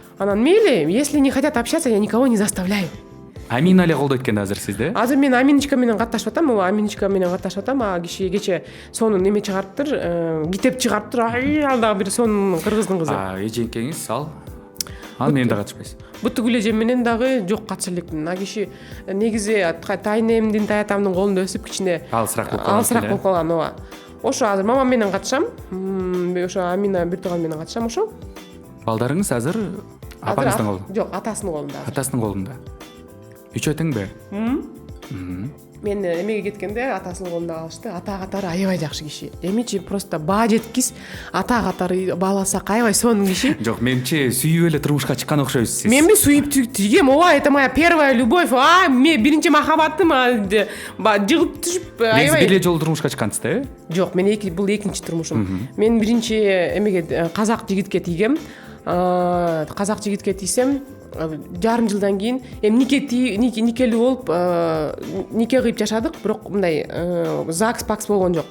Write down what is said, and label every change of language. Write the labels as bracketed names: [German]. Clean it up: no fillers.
[Kyrgyz] Анан мейли, [Russian] если не хотят общаться, я никого не заставляю. [Kyrgyz] Амина эле колдойт экен азыр сизди? Азыр мен Аминочка менен катташып атам, а киши кече сонун неме чыгарыптыр, китеп чыгарыптыр. Ал дагы бир сонун кыргыздын кызы. Эжеңкеңиз ал менен да катышпайсыз. Бутугүл эжем менен дагы жок катыша элекмин. А киши негизи тайнемдин, таятамдын колунда өсүп кичине алысыраак болуп калган, ооба. Ошо азыр мамам менен катышам. Ошо Амина бир тууган менен катышам, ошо. Балдарыңыз азыр апаңыздын колунда? Жок, атасынын колунда. Атасынын колунда. Үчөө теңби? Мен эмеге кеткенде атасынын колунда калышты. Ата катары аябай жакшы киши. Эмичи просто баа жеткис, ата катары бааласак аябай сонун киши. Жок, менчи сүйүп эле турмушка чыккан окшойсуз сиз. Менби сүйүп тийгем, ооба, [Russian] это моя первая любовь. [Kyrgyz] Мен биринчи махаббатым, жыгып түшүп аябай. Сиз бир эле жолу турмушка чыккансыз да? Жок, мен бул экинчи турмушум. Мен биринчи эмеге казак жигитке тийгем. Казак жигитке тийсем, жарым жылдан кийин никелүү болуп, нике кыйып жашадык, бирок мындай ЗАГС пакс болгон жок.